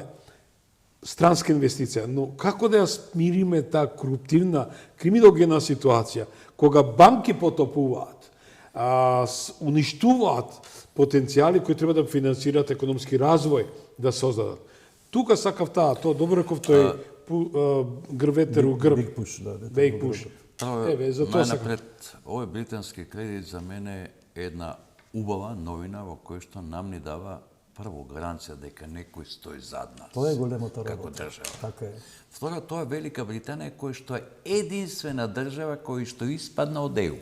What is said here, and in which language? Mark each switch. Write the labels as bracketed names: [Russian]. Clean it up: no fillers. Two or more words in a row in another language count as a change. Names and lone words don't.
[Macedonian] Странска инвестиција, но како да ја смириме таа коруптивна, криминогена ситуација, кога банки потопуваат, уништуваат потенцијали кои треба да финансираат економски развој, да создадат. Тука сакав тоа добро реков тој грветер у грб. [English] Big push, да. Big push. [Macedonian] Еве, за тоа сакав. Најнапред, овој британски кредит за мене е една убава новина во која што нам ни дава прво гаранција дека некој стои зад нас. Тоа е големата работа. Како држава. Така е. Второ, тоа е Велика Британија која што е единствена држава која што испадна од ЕУ.